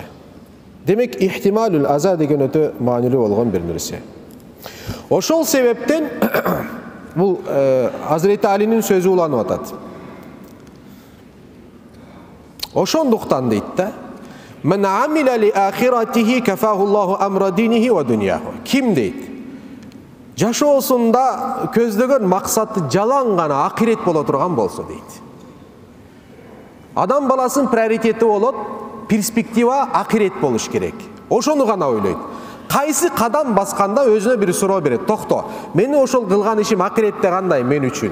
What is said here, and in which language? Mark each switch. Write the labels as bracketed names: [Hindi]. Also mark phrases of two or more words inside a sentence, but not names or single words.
[Kyrgyz] Демек, [Arabic] احتمال الأذى [Kyrgyz] деген өтө маанилүү болгон бир нерсе. Ошол себептен бул Азирети Алинин сөзү уланып атат. Ошондуктан дейт да. [Arabic] من عمل لآخرته كفاه الله أمر دينه ودنياه. [Kyrgyz] Ким дейт? Жашоосунда көздөгөн максаты жалаң гана акирет боло турган болсо дейт. Адам баласынын приоритети болот, перспектива акирет болуш керек. Ошону гана ойлойт. Кайсы кадам басканда өзүнө бир суроо берет. Токто, мени ошол кылган ишим акиретте кандай мен үчүн?